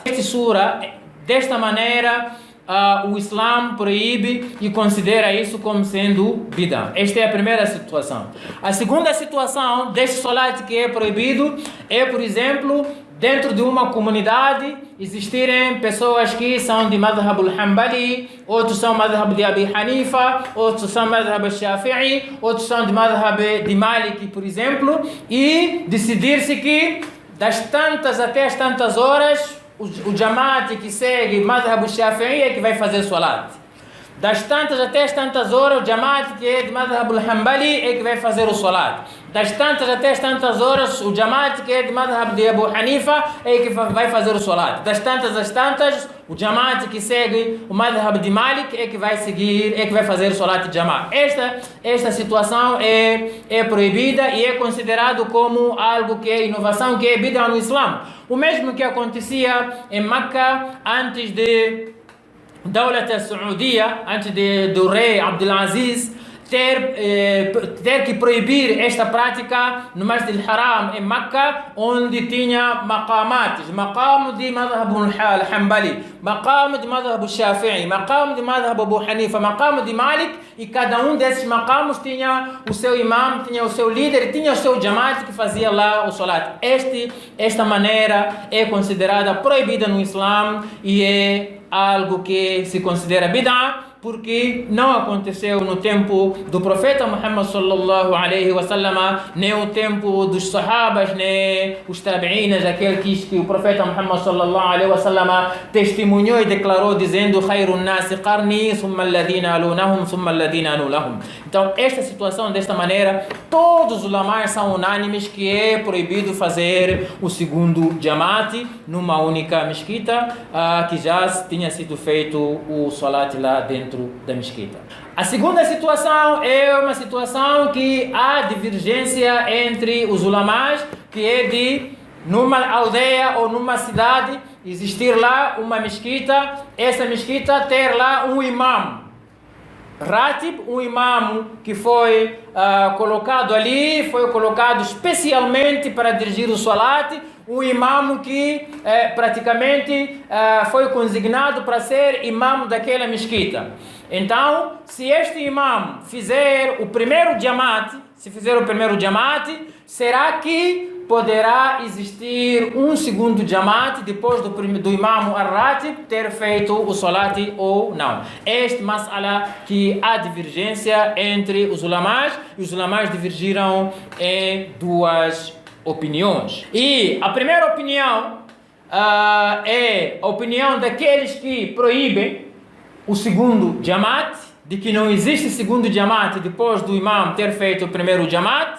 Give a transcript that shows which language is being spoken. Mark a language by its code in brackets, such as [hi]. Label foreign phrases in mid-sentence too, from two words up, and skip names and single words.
[pt] Esta sura, desta maneira, o Islã proíbe e considera isso como sendo bid'ah. Esta é a primeira situação. A segunda situação deste salat que é proibido é, por exemplo, dentro de uma comunidade existirem pessoas que são de madhhab al-Hanbali, outros são madhhab de Abi Hanifa, outros são [ar] مذهب الشافعي, [pt] outros são de madhhab de Malik, por exemplo, e decidir-se que das tantas até as tantas horas o jamaat que segue [ar] مذهب الشافعي [pt] é que vai fazer salat. Das tantas até as tantas horas, o jamaat que é de [ar] مذهب الحنبلي [pt] é que vai fazer o salat. Das tantas até as tantas horas, o jamaat que é de madhhab de Abu Hanifa é que vai fazer o salat. Das tantas às tantas, o jamaat que segue o madhhab de Malik é que vai seguir, é que vai fazer o salat de jamaat. Esta situação é proibida e é considerado como algo que é inovação, que é bid'ah no Islã. O mesmo que acontecia em Meca antes de Daulat al-Saudia, antes do rei Abdulaziz ter que proibir esta prática no Masjid al-Haram em Meca, onde tinha maqamates, maqam de [ar] مذهب الحنبلي, [pt] maqam de [ar] مذهب الشافعي, [pt] maqam de [ar] مذهب أبو حنيفة, [pt] maqam de Malik, e cada um desses maqamos tinha o seu imam, tinha o seu líder, tinha o seu jamaat que fazia lá o salat. Esta maneira é considerada proibida no Islã e é algo que se considera bid'ah, porque não aconteceu no tempo do profeta Muhammad [ar] صلى الله عليه وسلم, [pt] nem o tempo dos sahabas, nem os tabi'inas, aquele que o profeta Muhammad [ar] صلى الله عليه وسلم [pt] testemunhou e declarou dizendo: [ar] "خير الناس قرني ثم الذين يلونهم ثم الذين يلونهم". [pt] Então, esta situação, desta maneira, todos os ulamás são unânimes que é proibido fazer o segundo jamaat numa única mesquita, que já tinha sido feito o salat lá dentro da mesquita. A segunda situação é uma situação que há divergência entre os ulamás, que é de numa aldeia ou numa cidade existir lá uma mesquita, essa mesquita ter lá um imam Ratib, um imam que foi colocado ali, foi colocado especialmente para dirigir o salat, um imam que praticamente foi consignado para ser imam daquela mesquita. Então, se este imam fizer o primeiro jamaat, será que poderá existir um segundo jamaat depois do imam al-Ratib ter feito o salat ou não? Este mas'ala que há divergência entre os ulamás, e os ulamás divergiram em duas opiniões. E a primeira opinião é a opinião daqueles que proíbem o segundo jamaat, de que não existe segundo jamaat depois do imam ter feito o primeiro jamaat.